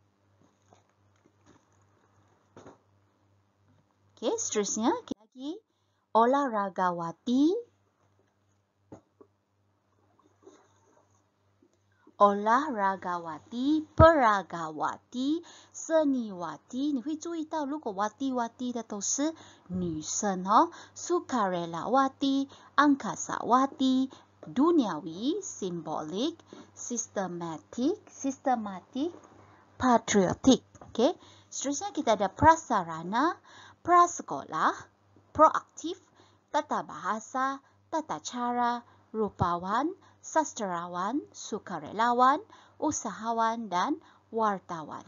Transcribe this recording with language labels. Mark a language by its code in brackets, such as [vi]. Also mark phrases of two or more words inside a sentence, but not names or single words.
[ms] Okey, seterusnya lagi olahragawati, olahragawati, peragawati, seniwati. [zh] 你会注意到，如果 wati 的都是女生哦。 [ms] sukarelawati, angkasawati, duniawi, simbolik, [en] systematic, patriotic. Okay. [ms] Seterusnya kita ada prasarana, prasekolah, proaktif, tata bahasa, tata cara, rupawan, sastrawan, sukarelawan, usahawan, dan wartawan.